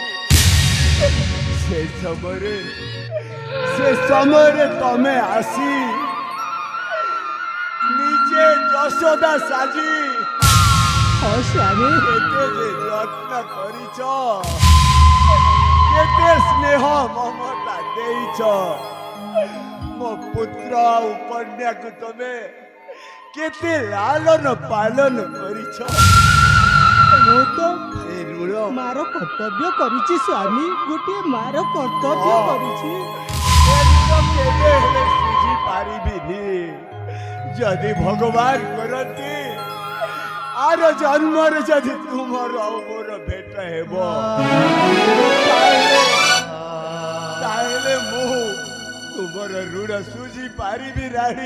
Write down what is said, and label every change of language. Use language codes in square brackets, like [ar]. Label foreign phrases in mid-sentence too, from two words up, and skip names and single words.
[or] ସେ ସମୟରେ ତମେ ଆସି ନିଜେ ଯଶୋଦା ସାଜି ହଁ ସ୍ୱାମୀ, କେତେ ଯେ ଯତ୍ନ କରିଛ, କେତେ ସ୍ନେହ ମମତା ଦେଇଛ। ମୋ ପୁତ୍ର ଆଉ କନ୍ୟାକୁ ତମେ କେତେ ଲାଳନ ପାଳନ କରିଛ ମୁଁ ତ ଏ ଋଣ ମାର କର୍ତ୍ତବ୍ୟ କରିଛି ସ୍ୱାମୀ, ଗୋଟିଏ ମାର କର୍ତ୍ତବ୍ୟ ହଁ। କରିଛି। ଏ ଋଣ କେବେ ହେଲେ ସୁଝି ପାରିବିନି। ଯଦି ଭଗବାନ କରନ୍ତି ଆର ଜନ୍ମରେ ଯଦି ତୁମର ଆଉ ମୋର ଭେଟ ହେବ ତାହେଲେ ମୁଁ ତୁମର ଋଣ ସୁଝି ପାରିବି ରାଣୀ।